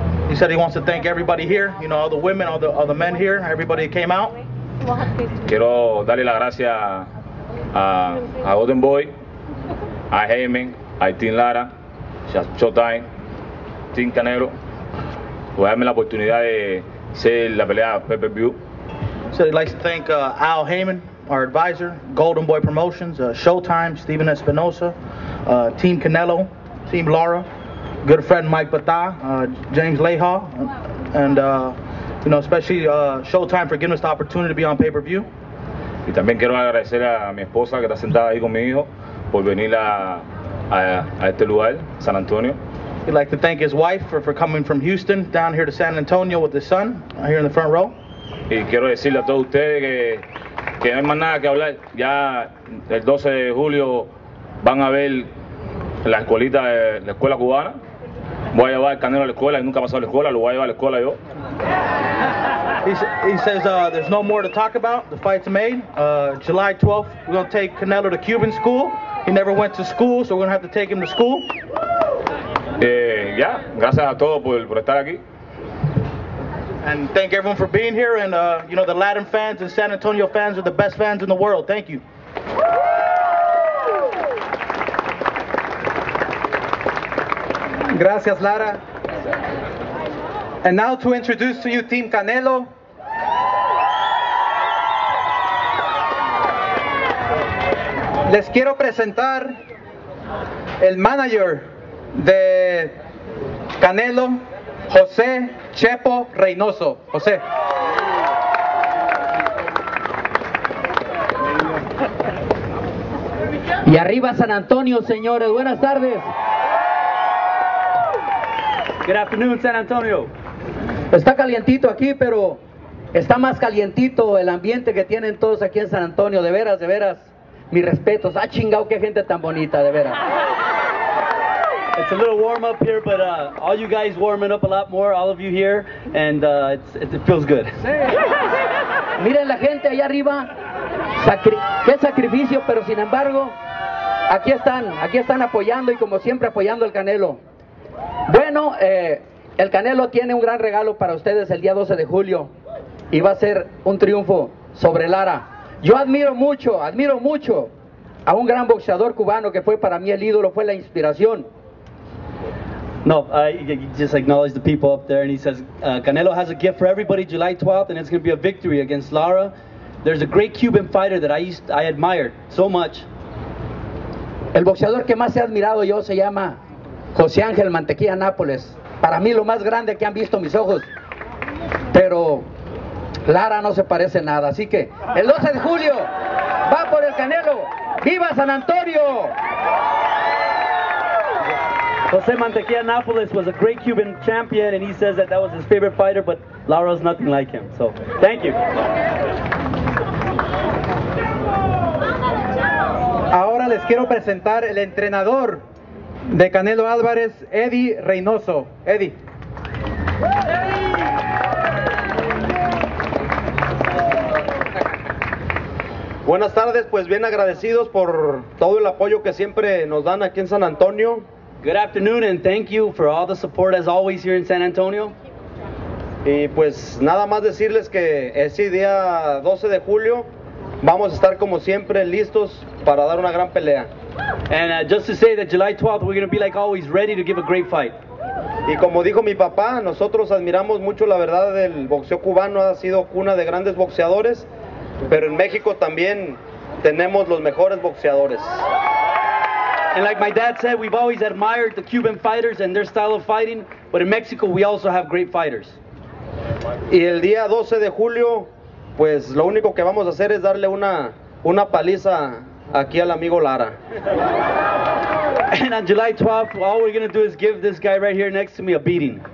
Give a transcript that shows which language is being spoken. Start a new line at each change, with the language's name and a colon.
English: He said he wants to thank everybody here, you know, all the women, all the men here, everybody that came out.
Spanish: Quiero darle las gracias a Golden Boy, a Jaime, a Team Lara, a Showtime, Team Canelo, por darme la oportunidad de ser la pelea pay-per-view.
English: So he'd like to thank Al Heyman, our advisor, Golden Boy Promotions, Showtime, Steven Espinosa, Team Canelo, Team Lara, good friend Mike Bata, James Leha, and you know, especially Showtime for giving us the opportunity to be on pay-per-view.
Spanish: Y también quiero agradecer a mi esposa que está sentada ahí con mi hijo por venir a este lugar, San Antonio.
English: He'd like to thank his wife for coming from Houston down here to San Antonio with his son, here in the front row.
Spanish: Y quiero decirle a todos ustedes que no hay más nada que hablar. Ya el 12 de julio van a ver la escuelita de la escuela cubana. Voy a llevar el Canelo a la escuela, y nunca ha pasado a la escuela, lo voy a llevar a la escuela yo.
English: He says there's no more to talk about. The fight's made. July 12th, we're going to take Canelo to Cuban school. He never went to school, so we're going to have to take him to school.
Spanish: Ya, gracias a todos por estar aquí.
English: And thank everyone for being here. And you know, the Latin fans and San Antonio fans are the best fans in the world. Thank you.
Spanish: Gracias,
English: Lara. And now to introduce to you Team Canelo.
Spanish: Les quiero presentar el manager de Canelo, José Chepo Reynoso. José. Y arriba San Antonio, señores. Buenas tardes.
English: Good afternoon,
Spanish: San Antonio. Está calientito aquí, pero está más calientito el ambiente que tienen todos aquí en San Antonio. De veras, mis respetos. Ah, chingado, qué gente tan bonita, de veras.
English: It's a little warm up here, but all you guys warming up a lot more, all of you here, and it feels good.
Spanish: Miren la gente allá arriba, qué sacrificio, pero sin embargo, aquí están apoyando y como siempre apoyando al Canelo. Bueno, el Canelo tiene un gran regalo para ustedes el día 12 de julio y va a ser un triunfo sobre Lara. Yo admiro mucho a un gran boxeador cubano que fue para mí el ídolo, fue la inspiración.
English: No, he just acknowledged the people up there, and he says Canelo has a gift for everybody July 12th, and it's going to be a victory against Lara. There's a great Cuban fighter that I admired so much.
Spanish: El boxeador que más he admirado yo se llama José Ángel Mantequilla Nápoles. Para mí lo más grande que han visto mis ojos. Pero Lara no se parece nada. Así que el 12 de julio va por el Canelo. ¡Viva San Antonio!
English: Jose Mantequilla Nápoles was a great Cuban champion, and he says that was his favorite fighter, but Lara's nothing like him. So, thank you.
Spanish: Ahora les quiero presentar el entrenador de Canelo Álvarez, Eddie Reynoso. Eddie. Buenas tardes, pues bien agradecidos por todo el apoyo que siempre nos dan aquí en San Antonio.
English: Good afternoon, and thank you for all the support as always here in San Antonio.
Spanish: Y pues nada más decirles que ese día 12 de julio vamos a estar como siempre listos para dar una gran pelea.
English: And just to say that July 12th, we're going to be like always ready to give a great fight.
Spanish: Y como dijo mi papá, nosotros admiramos mucho la verdad del boxeo cubano, ha sido cuna de grandes boxeadores, pero en México también tenemos los mejores boxeadores.
English: And like my dad said, we've always admired the Cuban fighters and their style of fighting, but in Mexico we also have great fighters.
Spanish: Y el día 12 de julio, pues lo único que vamos a hacer es darle una paliza aquí al amigo Lara.
English: And on July 12th, all we're going to do is give this guy right here next to me a beating.